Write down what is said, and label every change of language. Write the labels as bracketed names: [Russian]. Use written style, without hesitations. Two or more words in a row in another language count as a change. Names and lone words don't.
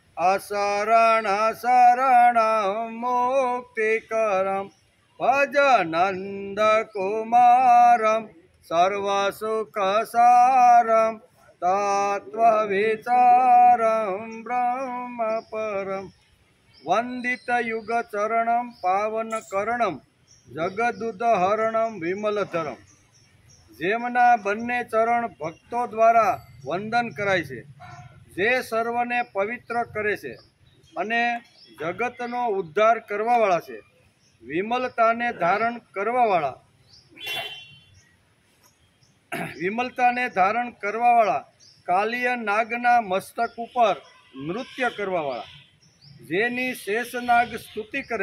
[Sanskrit] अशरणशरणं मुक्तिकरं भज नन्दकुमारं सर्वसुखसारं तत्त्वविचारं ब्रह्मपरं वन्दितयुगचरणं पावनकरणं जगदुद्धरणं विमलधरं। [Gujarati] જેમના બંને ચરણ ભક્તો દ્વારા વંદન કરાય છે, જે સર્વને પવિત્ર કરે છે અને જગતનો ઉદ્ધાર કરવાવાળા છે, વિમલતાને ધારણ કરવાવાળા કાલિય નાગના મસ્તક ઉપર નૃત્ય કરવાવાળા, જેની શેષનાગ સ્તુતિ કરે